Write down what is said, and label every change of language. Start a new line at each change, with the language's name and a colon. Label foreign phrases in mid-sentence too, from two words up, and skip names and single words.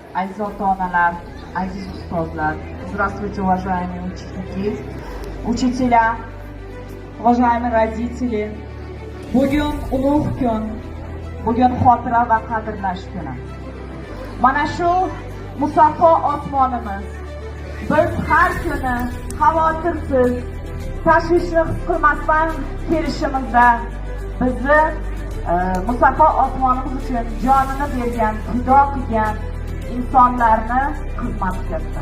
Uzbek: aziz ota-onalar, aziz ustozlar.
Russian: Здравствуйте, уважаемые ученики, учителя, уважаемые родители.
Uzbek: Bugun ulug' kun, bugun xotira va qadrlash kuni. Mana shu musaffo osmonimiz biz har kuni xavotirsiz, tashvishni his qilmasdan kelishimizda bizni musaffo osmonimiz uchun jonini bergan, fido qilgan insonlarni xizmat qildi.